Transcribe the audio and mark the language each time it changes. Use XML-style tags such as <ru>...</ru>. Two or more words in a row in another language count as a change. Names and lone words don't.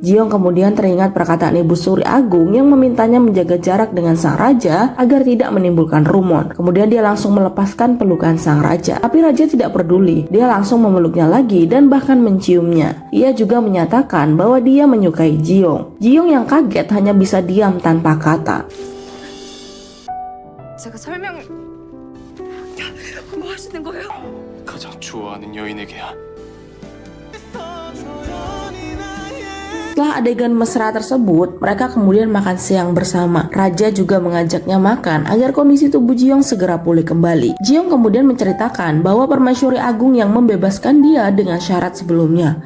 <id>Jiong kemudian teringat perkataan Ibu Suri Agung yang memintanya menjaga jarak dengan sang raja agar tidak menimbulkan rumor. Kemudian dia langsung melepaskan pelukan sang raja. Tapi raja tidak peduli. Dia langsung memeluknya lagi dan bahkan menciumnya. Ia juga menyatakan bahwa dia menyukai Jiong. Jiong yang kaget hanya bisa diam tanpa kata.</id> <ko>제가 설명을 뭐 하시는 거예요? 가장 좋아하는 여인에게야.</ko> <id>Setelah adegan mesra tersebut, mereka kemudian makan siang bersama. Raja juga mengajaknya makan agar kondisi tubuh Jiong segera pulih kembali. Jiong kemudian menceritakan bahwa Permaisuri Agung yang membebaskan dia dengan syarat sebelumnya.</id>